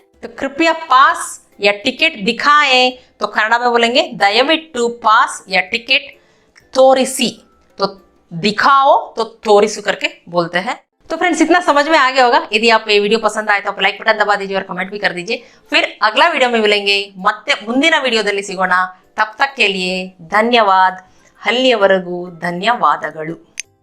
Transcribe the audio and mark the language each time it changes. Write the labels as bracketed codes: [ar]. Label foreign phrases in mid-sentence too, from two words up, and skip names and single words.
[hi] तो कृपया पास या टिकट दिखाए तो कन्नड़ में बोलेंगे [kn] ದಯವಿಟ್ಟು ಪಾಸ್ ಯಾ ಟಿಕೆಟ್ ತೋರಿಸಿ। [hi] तो दिखाओ तो तोरिसु करके बोलते हैं। तो फ्रेंड्स इतना समझ में आ गया होगा। यदि आप ये वीडियो पसंद आए तो आप [en] like button [hi] दबा दीजिए और कमेंट भी कर दीजिए। फिर अगला वीडियो में मिलेंगे, [kn] ಮತ್ತೆ ಮುಂದಿನ ವಿಡಿಯೋದಲ್ಲಿ ಸಿಗೋಣ। [hi] तब तक के लिए धन्यवाद। [kn] ಅಲ್ಲಿಯವರೆಗೂ ಧನ್ಯವಾದಗಳು।